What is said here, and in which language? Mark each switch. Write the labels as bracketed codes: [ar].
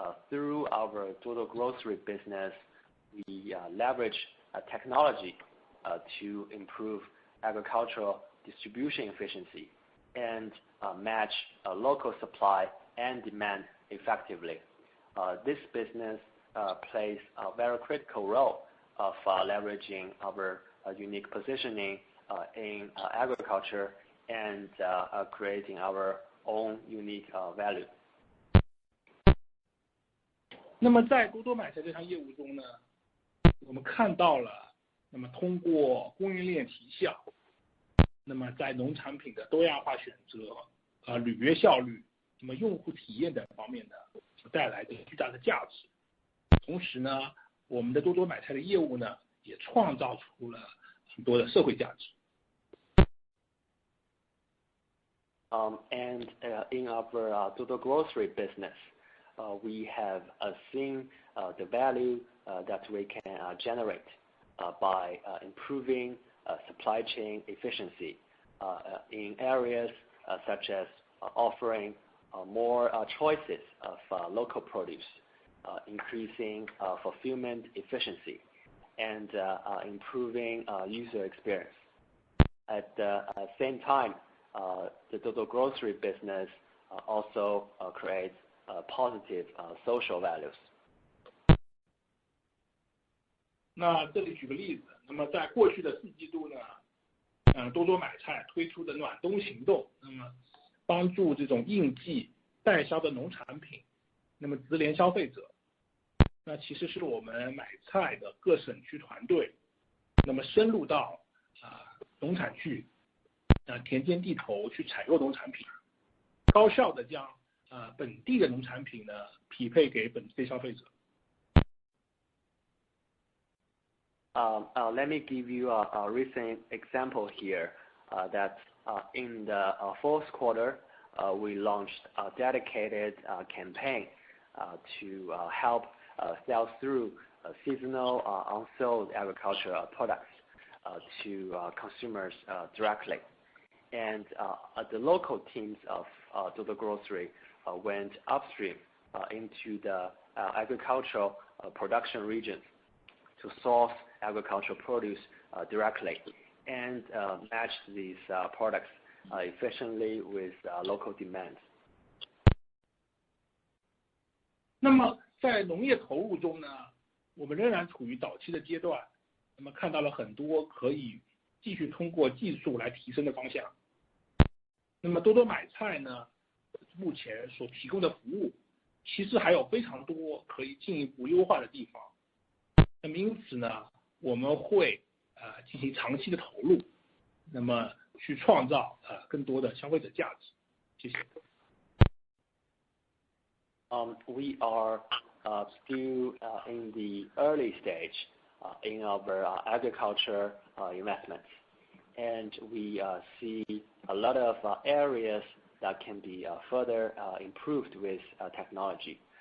[zh] Through our Duoduo grocery business, we leverage technology to improve agricultural distribution efficiency and match local supply and demand effectively. This business plays a very critical role of leveraging our unique positioning in agriculture and creating our own unique value. 那么在多多买菜这项业务中呢，我们看到了，那么通过供应链提效，那么在农产品的多样化选择、履约效率、那么用户体验等方面呢，所带来的巨大的价值。同时呢，我们的多多买菜的业务呢，也创造出了很多的社会价值。 [en] And in our Duoduo grocery business, we have seen the value that we can generate by improving supply chain efficiency in areas such as offering more choices of local produce, increasing fulfillment efficiency, and improving user experience. At the same time, the Duoduo grocery business also creates positive social values. [zh] 那这里举个例子，那么在过去的4季度呢，多多买菜推出的暖冬行动，那么帮助这种应季代销的农产品，那么直连消费者，那其实是我们买菜的各省区团队，那么深入到农产区，田间地头去采购农产品，高效的将本地的农产品呢匹配给本地消费者。 [en] Let me give you a recent example here. That in the fourth quarter, we launched a dedicated campaign to help sell through seasonal unsold agricultural products to consumers directly. And the local teams of Duoduo Grocery went upstream into the agricultural production regions to source agricultural produce directly and match these products efficiently with local demand. [zh] 那么在农业投入中呢，我们仍然处于早期的阶段，那么看到了很多可以继续通过技术来提升的方向。那么多多买菜呢，目前所提供的服务，其实还有非常多可以进一步优化的地方。那么因此呢，我们会进行长期的投入，那么去创造更多的消费者价值。谢谢。 [en] We are still in the early stage in our agriculture investments. And we see a lot of areas that can be further improved with technology.